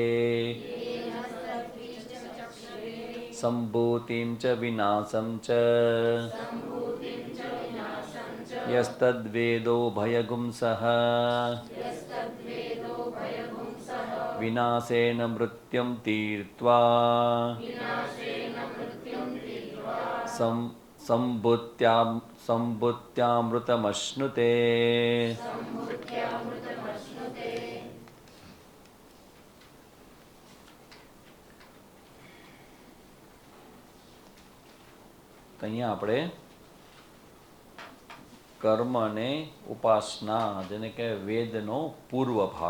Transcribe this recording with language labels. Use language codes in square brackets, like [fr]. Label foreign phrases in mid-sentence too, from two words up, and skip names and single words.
[sa] सम्भूतिं च विनाशं च यस्तद्वेदो भयगुंसः विनाशेन मृत्युं तीर्त्वा सम्भूत्यामृतमश्नुते। [gu] અહીંયા આપણે કર્મ અને ઉપાસના જેને કે વેદનો પૂર્વ ભાગ,